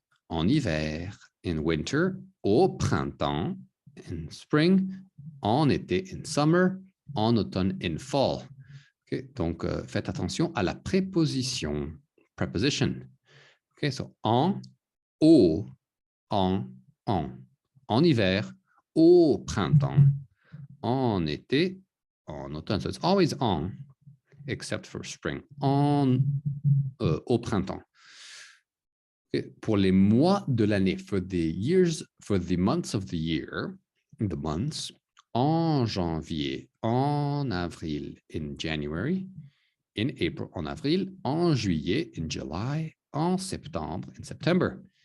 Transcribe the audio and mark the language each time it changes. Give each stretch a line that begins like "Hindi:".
French: En hiver,
English: in winter,
French: au printemps,
English: in spring,
French: en été,
English: in summer,
French: en automne,
English: in fall.
French: Okay, donc, faites attention à la préposition, preposition. Okay, so en, au, en. En hiver, au printemps, en été, en automne.
English: So it's always on, except for spring.
French: Au printemps. Okay. Pour les mois de l'année,
English: for the months of the year, the months,
French: en janvier, en avril,
English: in January, in April,
French: en avril, en juillet,
English: in July,
French: en septembre,
English: in September.